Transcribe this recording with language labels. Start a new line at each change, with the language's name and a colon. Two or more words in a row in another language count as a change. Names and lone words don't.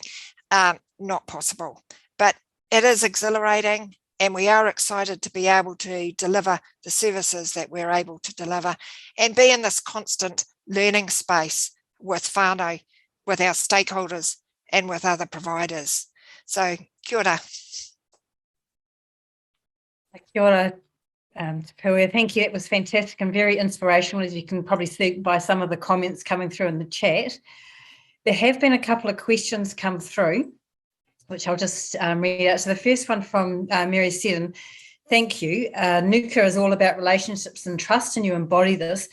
English: Not possible, but it is exhilarating, and we are excited to be able to deliver the services that we're able to deliver and be in this constant learning space with whānau, with our stakeholders, and with other providers. So,
Māori: kia ora. Kia ora, Te Puea.
English: Thank you. It was fantastic and very inspirational, as you can probably see by some of the comments coming through in the chat. There have been a couple of questions come through, which I'll just read out. So the first one from Mary Seddon. Thank you. Nuka is all about relationships and trust, and you embody this.